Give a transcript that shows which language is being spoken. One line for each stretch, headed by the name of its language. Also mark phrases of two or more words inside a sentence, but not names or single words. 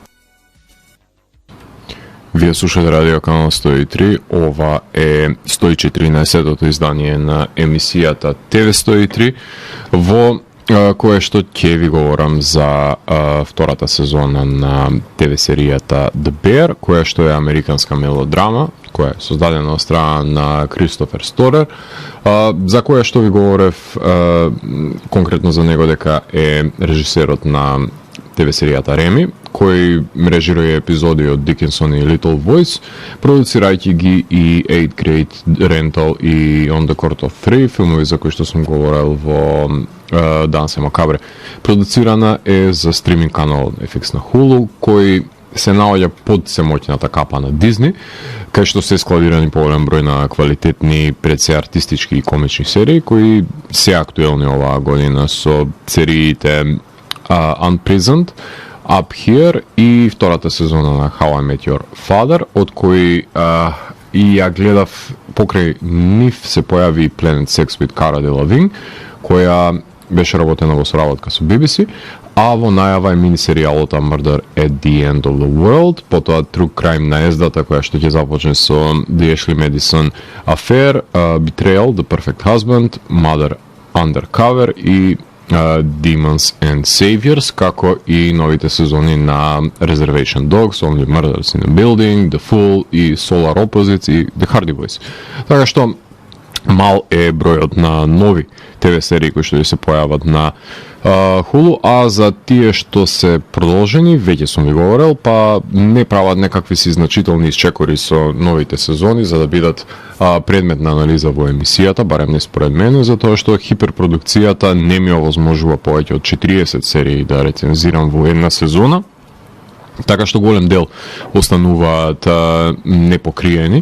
Macedonian: Вие слушате Радио Канал 103, ова е 114-тото издание на емисијата ТВ 103, во кое што ќе ви говорам за втората сезона на ТВ серијата The Bear, која што е американска мелодрама, која е создадена од страна на Кристофер Сторер, за која што ви говорев конкретно за него дека е режисерот на ТВ серијата Реми, кој режирува епизоди од Дикинсон и Little Voice, продуцирајќи ги и 8th Grade Rental и On the Court of Three, филмови за кои што сум говорил во Дансе Макабре. Продуцирана е за стриминг канал FX на Hulu, кој се наоѓа под семоќната капа на Дизни, кај што се складирани поголем број на квалитетни, пред се артистички и комични серии, кои се актуелни оваа година со сериите Unprisoned, Up Here и втората сезона на How I Met Your Father, од кои и ја гледав покрај нив се појави Planet Sex with Cara Delevingne, која беше работена во соработка со BBC, а во најава е минисеријалот Murder at the End of the World, потоа True Crime наездата која што ќе започне со The Ashley Madison Affair, Betrayal, The Perfect Husband, Mother Undercover и Demons and Saviors, како и новите сезони на Reservation Dogs, Only Murders in the Building, The Fool и Solar Opposites и The Hardy Boys. Така што мал е бројот на нови ТВ серии кои што се појават на Hulu, а за тие што се продолжени, веќе сум ви говорил, па не прават некакви си значителни исчекори со новите сезони за да бидат предмет на анализа во емисијата, барем не според мене, затоа што хиперпродукцијата не ми овозможува повеќе од 40 серии да рецензирам во една сезона, така што голем дел остануваат непокриени.